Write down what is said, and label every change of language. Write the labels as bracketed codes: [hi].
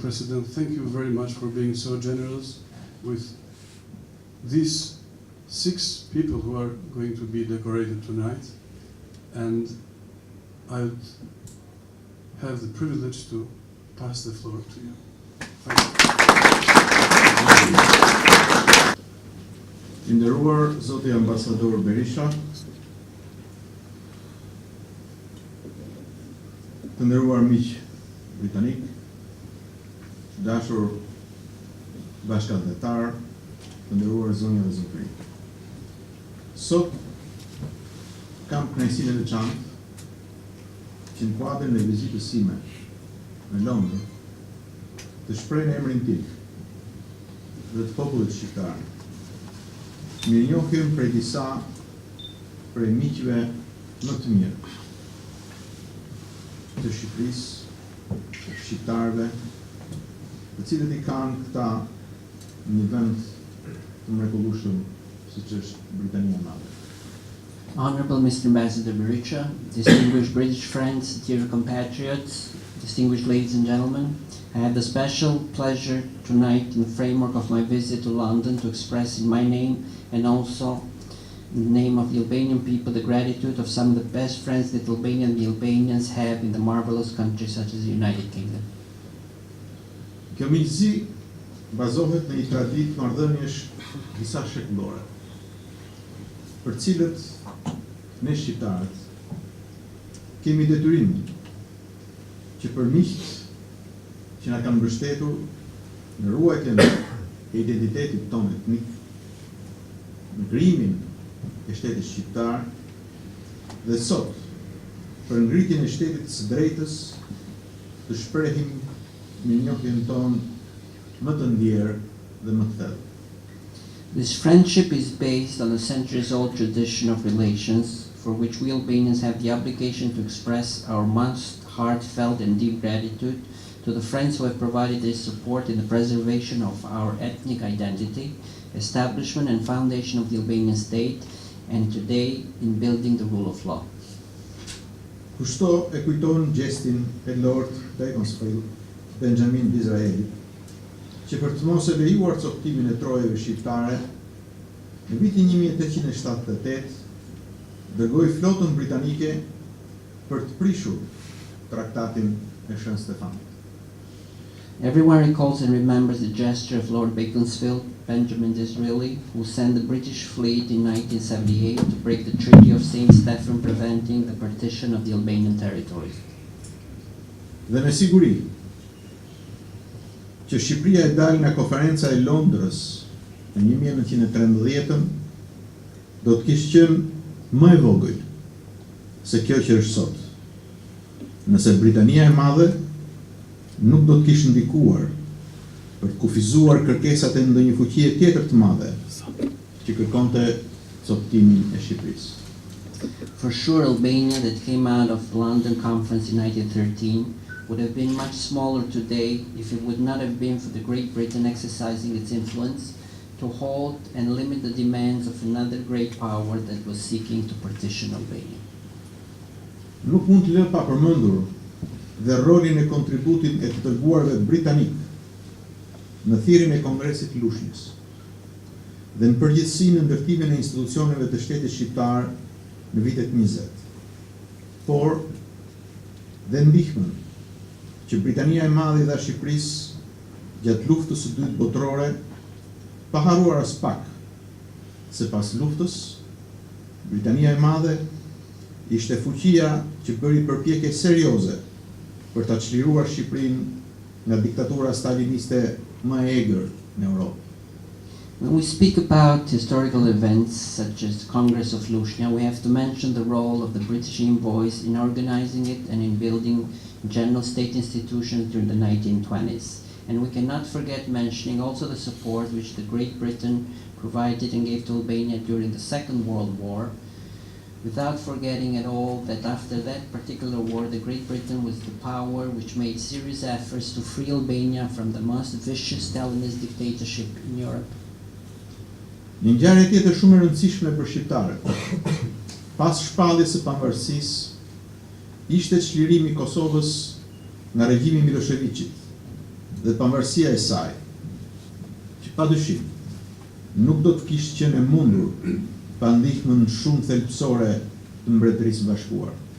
[en] President, thank you very much for being so generous with these 6 people who are going to be decorated tonight, and I would have the privilege to pass the floor to you. Thank you. [sq] I nderuar Zoti Ambasador Berisha, të nderuar miq britanik, dashur bashkëdhetar, të nderuar zonja dhe zotëri. Sot kam kënaqësinë e veçantë që në kuadrin e vizitës sime në Londër të shpreh në emrin tim dhe të popullit shqiptar mirënjohjen prej disa prej miqve më të mirë të Shqipërisë, të shqiptarëve, të cilët I kanë këta një vend të mrekullueshëm siç është Britania e Madhe. [en] Honorable Mr. Ambassador Berisha, distinguished British friends, dear compatriots, distinguished ladies and gentlemen, I have the special pleasure tonight in the framework of my visit to London to express in my name and also in the name of the Albanian people the gratitude of some of the best friends that Albania and the Albanians have in the marvelous country such as the United Kingdom. [sq] Kjo miqësi bazohet në një traditë marrëdhëniesh disa shekullore, për cilët ne shqiptarët kemi detyrimin që për miqt që na kanë mbështetur në ruajtjen e identitetit tonë etnik, në krijimin e shtetit shqiptar dhe sot për ngritjen e shtetit së drejtës të shprehim mirënjohjen tonë më të ndjerë dhe më të thellë. [en] This friendship is based on a centuries-old tradition of relations for which we Albanians have the obligation to express our most heartfelt and deep gratitude to the friends who have provided their support in the preservation of our ethnic identity, establishment and foundation of the Albanian state, and today in building the rule of law. [sq] Kushto e kujton gjestin e Lord Beaconsfield, Benjamin Disraelit, që për të mos e lejuar coptimin e trojeve shqiptare, në vitin 1878 dërgoi flotën britanike për të prishur traktatin e Shën Stefanit. [en] Everyone recalls and remembers the gesture of Lord Beaconsfield, Benjamin Disraeli, who sent the British fleet in 1978 to break the Treaty of St. Stephen, preventing the partition of the Albanian territories. [sq] Dhe me siguri që Shqipëria e dalë nga konferenca e Londrës në 1913 do të kishte qenë më e vogël se kjo që është sot, nëse Britania e Madhe nuk do të kishte ndikuar për të kufizuar kërkesat e ndonjë fuqie tjetër të madhe që kërkonte coptimin e Shqipërisë. [en] For sure, Albania, that came out of the London Conference in 1913, would have been much smaller today if it would not have been for the Great Britain exercising its influence to halt and limit the demands of another great power that was seeking to partition Albania. [sq] Nuk mund të lë pa përmendur dhe rolin e kontributit e të dërguarve britanik në thirrjen e Kongresit të Lushnjës dhe në përgjithësi në ndërtimin e institucioneve të shtetit shqiptar në vitet 20, por dhe ndihmën që Britania e Madhe i dha Shqipërisë gjatë luftës së dytë botërore, pa harruar as pak se pas luftës, Britania e Madhe ishte fuqia që bëri përpjekje serioze për ta çliruar Shqipërinë nga diktatura staliniste më e egër në Europë. [en] When we speak about historical events such as the Congress of Lushnja, we have to mention the role of the British envoys in organizing it and in building general state institutions during the 1920s. And we cannot forget mentioning also the support which the Great Britain provided and gave to Albania during the Second World War, without forgetting at all that after that particular war, the Great Britain was the power which made serious efforts to free Albania from the most vicious Stalinist dictatorship in Europe. [sq] Një ngjarje tjetër shumë e rëndësishme për shqiptarët, pas shpalljes së pavarësisë, ishte çlirimi i Kosovës nga regjimi Miloševićit dhe pavarësia e saj, që padyshim nuk do të kishte qenë e mundur pa ndihmën shumë thelbësore të Mbretërisë së Bashkuar.